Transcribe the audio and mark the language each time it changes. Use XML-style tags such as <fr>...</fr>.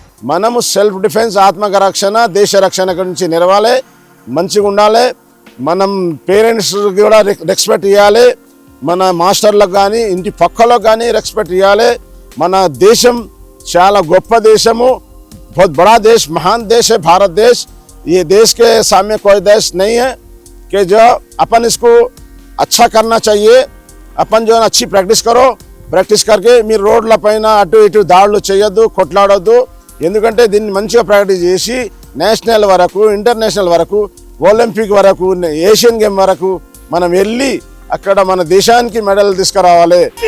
<te>మనము self defence, ఆత్మక రక్షణ, దేశ రక్షణ గురించి నిలవాలి, మంచిగా ఉండాలి. మనం పేరెంట్స్ కూడా రెస్పెక్ట్ ఇవ్వాలి, మన మాస్టర్లకు కానీ ఇంటి పక్కలకు కానీ రెస్పెక్ట్ ఇవ్వాలి. మన దేశం చాలా గొప్ప దేశము,</te> <hi>बहुत बड़ा देश, महान देश है भारत देश. ये देश के सामने कोई देश नहीं है कि जो अपन इसको अच्छा करना चाहिए. अपन जो है अच्छी प्रैक्टिस करो, प्रैक्टिस करके</hi> <te>మీరు రోడ్ల పైన అటు ఇటు దాడులు చేయొద్దు, కొట్లాడొద్దు. ఎందుకంటే దీన్ని మంచిగా ప్రాక్టీస్ చేసి నేషనల్ వరకు, ఇంటర్నేషనల్ వరకు, ఒలింపిక్ వరకు, ఏషియన్ గేమ్ వరకు మనం వెళ్ళి అక్కడ మన దేశానికి మెడల్ తీసుకురావాలి.</te>